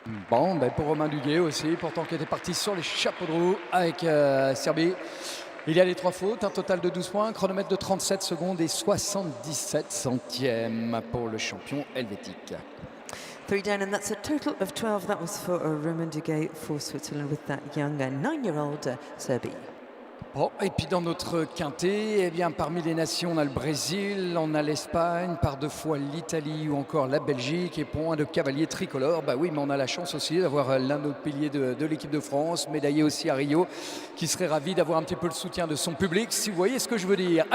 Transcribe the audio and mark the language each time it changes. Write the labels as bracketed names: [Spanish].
[French] Bon, ben pour Romain Duguay aussi, pourtant qui était parti sur les chapeaux de roue avec Serbie. Il y a les 3 fautes, un total de 12 points, chronomètre de 37 secondes et 77 centièmes pour le champion helvétique. [English] 3 down, and that's a total of 12. That was for Romain Duguay for Switzerland with that young 9-year-old Serbie. [French] Bon, et puis dans notre quintet, eh bien, parmi les nations, on a le Brésil, on a l'Espagne, par 2 fois l'Italie ou encore la Belgique, et point de cavalier tricolore. Bah oui, mais on a la chance aussi d'avoir l'un de nos piliers de l'équipe de France, médaillé aussi à Rio, qui serait ravi d'avoir un petit peu le soutien de son public, si vous voyez ce que je veux dire.